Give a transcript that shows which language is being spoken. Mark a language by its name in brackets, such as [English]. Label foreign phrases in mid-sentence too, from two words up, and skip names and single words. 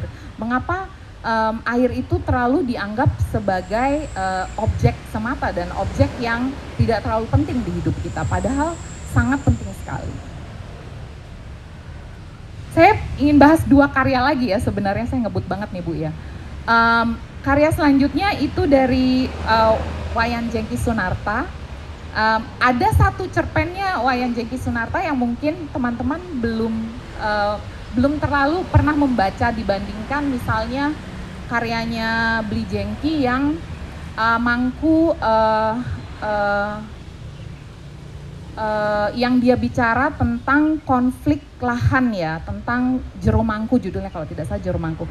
[Indonesian] Mengapa air itu terlalu dianggap sebagai objek semata dan objek yang tidak terlalu penting di hidup kita, padahal sangat penting sekali. Saya ingin bahas 2 karya lagi ya, sebenarnya saya ngebut banget nih Bu ya. Karya selanjutnya itu dari Wayan Jengki Sunarta. Ada satu cerpennya Wayan Jengki Sunarta yang mungkin teman-teman belum terlalu pernah membaca dibandingkan misalnya karyanya Bli Jengki yang yang dia bicara tentang konflik lahan ya, tentang Jero Mangku judulnya kalau tidak salah, Jero Mangku.